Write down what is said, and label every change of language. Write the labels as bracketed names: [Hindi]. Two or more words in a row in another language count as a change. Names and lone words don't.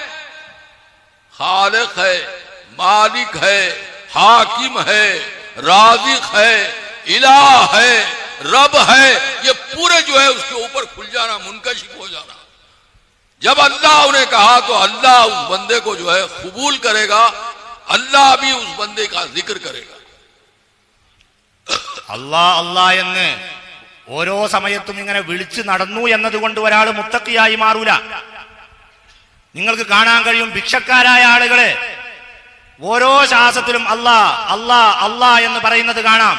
[Hindi] खालिक है, मालिक है, हाकिम है, राज़िक है, इलाह है, रब है। ये पूरे जो है उसके ऊपर खुल जाना, मुनकशिफ हो जाना। जब अल्लाह उन्हें कहा तो अल्लाह उस बंदे को जो है कबूल करेगा, अल्लाह भी उस बंदे का जिक्र करेगा। [Malayalam] അല്ലാ അല്ലാ എന്ന് ഓരോ സമയത്തും ഇങ്ങനെ വിളിച്ചു നടന്നു എന്നതുകൊണ്ട് ഒരാൾ മുത്തഖിയായി മാറൂല. നിങ്ങൾക്ക് കാണാൻ കഴിയും ഭിക്ഷക്കാരായ ആളുകളെ ഓരോ ശ്വാസത്തിലും അല്ലാ അല്ലാ അല്ലാ എന്ന് പറയുന്നത് കാണാം.